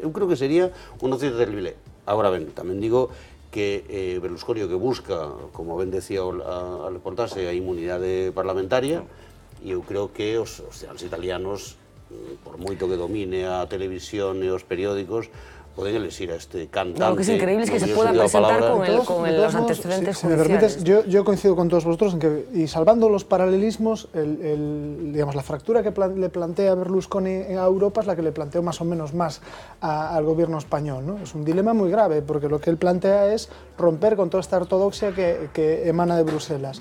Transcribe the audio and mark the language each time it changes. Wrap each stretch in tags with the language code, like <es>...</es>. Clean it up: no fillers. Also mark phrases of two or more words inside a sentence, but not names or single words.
<gl>Eu creo que sería unha noticia terrible. Agora ben, tamén digo que Berlusconi que busca, como ben decía a reportarse, a inmunidade parlamentaria, e eu creo que os italianos, por moito que domine a televisión e os periódicos, poden elegir a este cantante.</gl> <es>Lo que es increíble es que se pueda presentar con los antecedentes judiciales. Si me permites, yo coincido con todos vosotros en que, y salvando los paralelismos, digamos, la fractura que le plantea Berlusconi a Europa es la que le planteó más o menos más al gobierno español, ¿no? Es un dilema muy grave, porque lo que él plantea es romper con toda esta ortodoxia que emana de Bruselas.</es>